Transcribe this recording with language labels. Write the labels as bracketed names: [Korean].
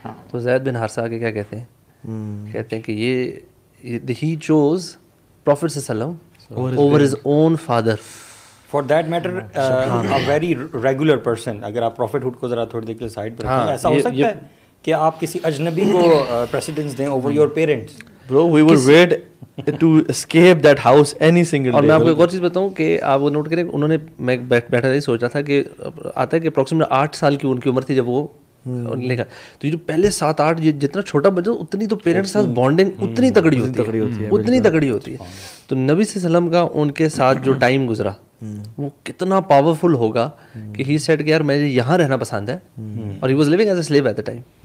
[Urdu] تو زید بن حارثہ آگے کیا کہتے ہیں, کہتے ہیں کہ یہ [English] he chose Prophet صلی اللہ علیہ وسلم over his own father. For that matter, a very regular person, [Urdu] اگر آپ prophethood کو ذرا تھوڑی دیر کے سائڈ پر رکھیں, ایسا ہو سکتا ہے کہ آپ کسی اجنبی کو precedence دیں [English] over your parents. Bro, we were ready to escape that house any single day. [Urdu] اور میں آپ کو ایک اور چیز بتاؤں کہ آپ وہ نوٹ کریں, انہوں نے, میں بیٹھا تھا سوچ رہا تھا کہ آتا ہے کہ اپروکسیمیٹ 8 سال کی ان کی عمر تھی جب وہ لکھا, تو یہ جو پہلے 7-8 جتنا چھوٹا بچہ اتنی تو پیرنٹس کے ساتھ بانڈنگ اتنی تگڑی ہوتی ہے. تو نبی صلی اللہ علیہ وسلم کا ان کے ساتھ جو ٹائم گزرا وہ کتنا پاورفل ہوگا کہ [English] he said [Urdu] کہ یار مجھے یہاں رہنا پسند ہے, اور [English] He was living as a slave at the time.